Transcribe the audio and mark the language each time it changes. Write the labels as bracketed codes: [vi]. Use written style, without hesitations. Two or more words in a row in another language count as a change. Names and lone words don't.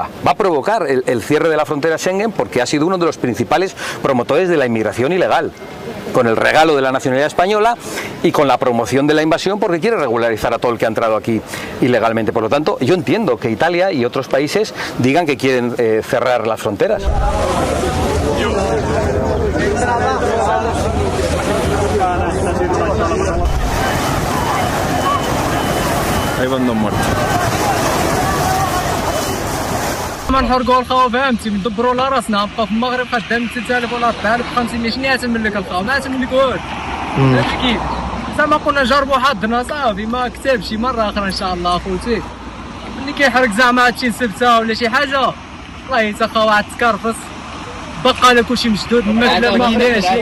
[es] Va a provocar el cierre de la frontera Schengen porque ha sido uno de los principales promotores de la inmigración ilegal, con el regalo de la nacionalidad española y con la promoción de la invasión, porque quiere regularizar a todo el que ha entrado aquí ilegalmente. Por lo tanto, yo entiendo que Italia y otros países digan que quieren cerrar las fronteras. Ahí van dos muertos. [ar] ما نحرقوا الخاو فهمتي ندبروا على راسنا نبقى في المغرب خدام 3000 ولا 4500 شنو يعتمد لك الخاو ما يعتمد لك والو هادشي كيف زعما قلنا نجربوا حظنا صافي ما كتبش مره اخرى ان شاء الله اخوتي ملي كيحرق زعما هادشي نسبته ولا شي حاجه والله حتى خاو عاد تكرفس بقى لنا كلشي مشدود الماكله ما كايناش.